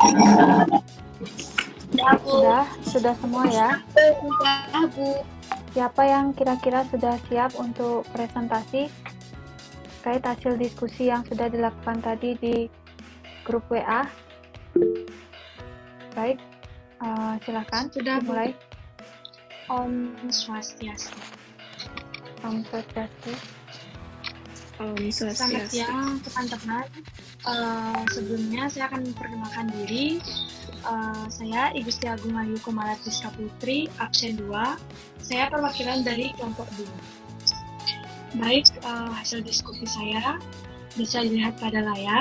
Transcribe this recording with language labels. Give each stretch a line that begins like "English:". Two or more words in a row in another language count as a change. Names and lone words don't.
Indonesian: Sudah semua ya? Sudah, Bu. Siapa yang kira-kira sudah siap untuk presentasi terkait hasil diskusi yang sudah dilakukan tadi di grup WA? Baik, silakan Sudah, Bu. dimulai.
Balinese: Om Swastiastu. Om Swastiastu.
Indonesian: Selamat siang teman-teman. Sebelumnya saya akan memperkenalkan diri. Saya Igusti Agung Ayu Kumala Triska Putri, absen 2. Saya perwakilan dari kelompok 2. Baik, hasil diskusi saya bisa dilihat pada layar.